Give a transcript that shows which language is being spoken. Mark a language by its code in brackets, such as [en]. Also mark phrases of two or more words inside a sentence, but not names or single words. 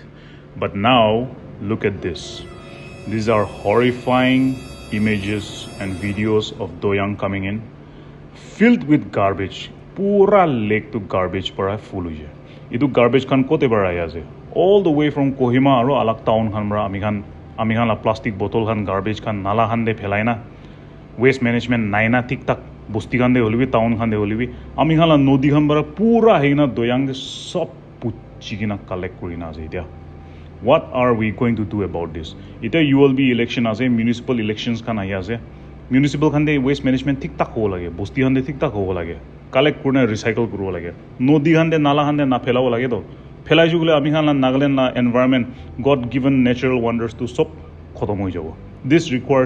[en] But now, look at this. These are horrifying images and videos of Doyang coming in, filled with garbage. [nag] Pura lake to garbage para full hoye. Idu garbage kan kote bara ase. [en] All the way from [nag] Kohima aro alak town khan bara ami khan la [en] plastic bottle [nag] khan garbage khan nala khan de phelai na. [en] Waste management [nag] naina tik tak bosti khan de holibi town khan de holibi ami khan la nodi khan bara pura heina Doyang de sob puchi kina collect kurina ase etia. [en] What are we going to do about this? [nag] Ita [en] ULB election [nag] ase, [en] municipal elections [nag] khan ahi ase. Municipal khan de [en] waste management [nag] tik tak hobo lage, bosti khan de tik tak hobo lage. Collect kurne recycle kuro lage. Nodi khan de nala khan de na phelabo lage to. Phelai jugule ami khan la Nagaland la [en] environment, God given natural wonders [nag] to sob khotom hoi jabo. [en] This requires